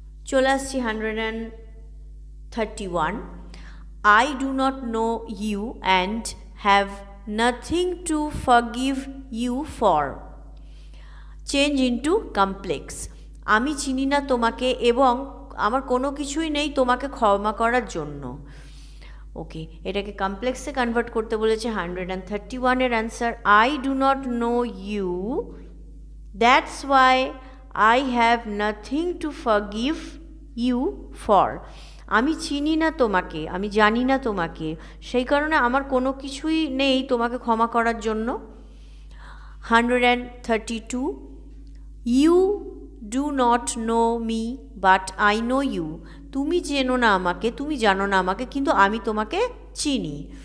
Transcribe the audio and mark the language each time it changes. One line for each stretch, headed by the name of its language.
Bangla: চলে আসছি
English: 131, I do not know you and have nothing to forgive you for. Change into complex.
Bangla: আমি চিনি না তোমাকে এবং আমার কোনো কিছুই নেই তোমাকে ক্ষমা করার জন্য। ওকে, এটাকে কমপ্লেক্সে কনভার্ট করতে বলেছে। 131 এর answer,
English: I do not know you, that's why I have nothing to forgive you for.
Bangla: আমি চিনি না তোমাকে, আমি জানি না তোমাকে, সেই কারণে আমার কোনো কিছুই নেই তোমাকে ক্ষমা করার জন্য।
English: 132, you do not know me but I know you.
Bangla: তুমি চেনো না আমাকে, তুমি জানো না আমাকে, কিন্তু আমি তোমাকে চিনি।